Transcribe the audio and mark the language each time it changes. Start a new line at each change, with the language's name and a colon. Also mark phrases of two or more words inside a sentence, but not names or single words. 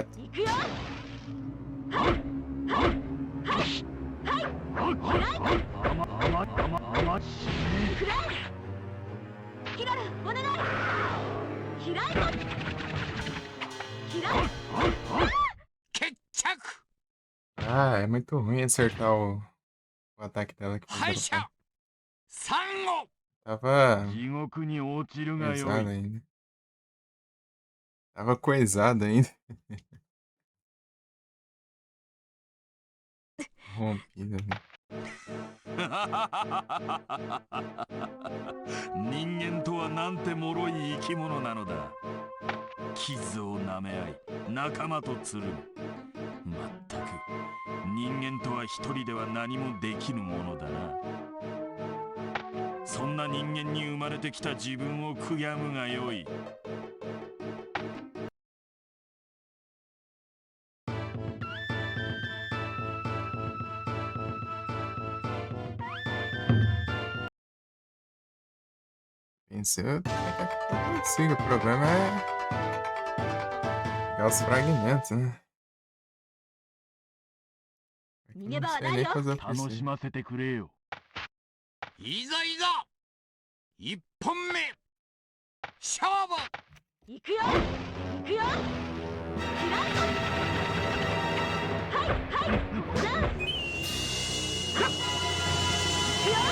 Japanese: 行くよ。はい。はい。はい。はい。開いて。くらえ。キラル、お願い。開いて。開いて。決着。
Portuguese: Ah, é muito ruim acertar o ataque dela que foi
Japanese: 敗者
Portuguese: dropado.
Japanese: サンゴ。
Portuguese: Tava
Japanese: 地獄に落ちるがよ
Portuguese: coisado
Japanese: い。
Portuguese: ainda. Tava coisado ainda. Rompido, né?
Japanese: 人間とはなんて脆い生き物なのだ。傷を舐め合い仲間とつるむ。まったく人間とは一人では何もできぬものだな。そんな人間に生まれてきた自分を悔やむがよい。
Portuguese: Pensei, eu até consigo. O problema é pegar os fragmentos, né? Aqui eu não sei nem fazer o
Japanese: 楽し
Portuguese: possível.
Japanese: ませてくれよ。いざいざ一本目勝負。行くよ。行くよ。開いて。はい。はい。ダンス。行くよ。